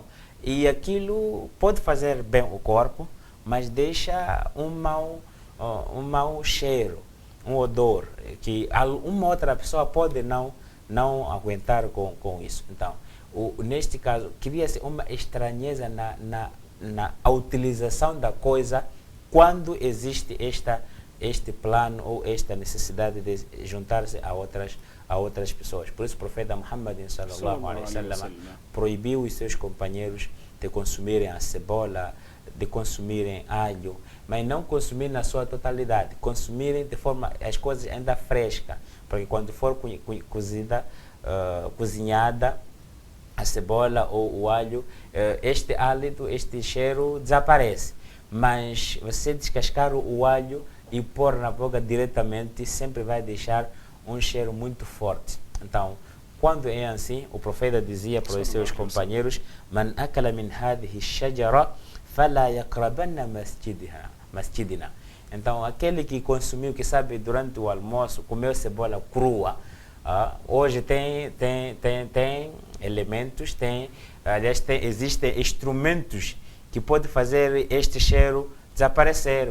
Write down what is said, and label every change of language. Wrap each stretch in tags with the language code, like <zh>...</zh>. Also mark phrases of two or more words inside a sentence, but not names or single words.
<pt>E aquilo pode fazer bem o corpo, mas deixa um mau cheiro, um odor, que uma outra pessoa pode não aguentar com isso. Então, neste caso, cria-se uma estranheza na utilização da coisa quando existe este plano ou esta necessidade de juntar-se a outras pessoas. Por isso o profeta Muhammad</pt> <ar>صلى الله عليه وسلم</ar> <pt>proibiu os seus companheiros de consumirem a cebola, de consumirem alho, mas não consumir na sua totalidade, consumirem de forma, as coisas ainda frescas, porque quando for cozinhada a cebola ou o alho, este hálito, este cheiro desaparece. Mas você descascar o alho e pôr na boca diretamente sempre vai deixar um cheiro muito forte. Então, quando é assim, o profeta dizia para os seus companheiros:</pt> <ar>من أكل من هذه الشجرة فلا يقربن مسجدنا.</ar> <pt>Então, aquele que consumiu, que sabe, durante o almoço, comeu cebola crua, hoje tem elementos, aliás, existem instrumentos que podem fazer este cheiro desaparecer.</pt>